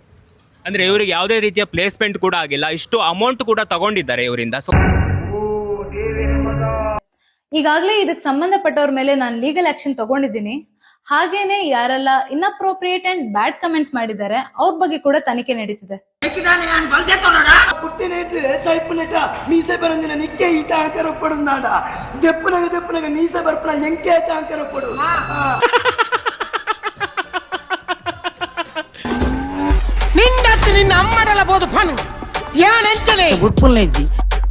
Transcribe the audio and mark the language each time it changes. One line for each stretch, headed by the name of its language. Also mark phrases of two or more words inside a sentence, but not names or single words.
Kannada: ಅಂದ್ರೆ ಇವರಿಗೆ ಯಾವುದೇ ರೀತಿಯ ಪ್ಲೇಸ್ಮೆಂಟ್ ಕೂಡ ಆಗಿಲ್ಲ, ಇಷ್ಟು ಅಮೌಂಟ್ ಕೂಡ ತಗೊಂಡಿದ್ದಾರೆ ಇವರಿಂದ. ಸೊ ಈಗಾಗಲೇ ಇದಕ್ಕೆ ಸಂಬಂಧಪಟ್ಟವ್ರ ಮೇಲೆ ನಾನು
English: legal action
Kannada: ತಗೊಂಡಿದ್ದೀನಿ. ಹಾಗೇನೆ ಯಾರೆಲ್ಲ
English: inappropriate and bad comments
Kannada: ಮಾಡಿದ್ದಾರೆ ಅವ್ರ ಬಗ್ಗೆ ಕೂಡ ತನಿಖೆ ನಡೀತಿದೆ.
Tulu: ಮೀಸೆ ಬರಂದಿನ ನಿಕ್ಕೆ ಈತ ಆಂಕರ ಪಡುಂದಾಡ ದೆಪ್ಪನಗ ಮೀಸೆ ಬರ್ಪನ ಎಂಕೆ ಆಂಕರ ಪಡು ನಿನ್ನ ಅಮ್ಮಡಲ ಬೋದು ಫನ್ ಯಾನೆಂಚನೆ ಗುಟ್ಪುಲ್ನೆಜ್ಜಿ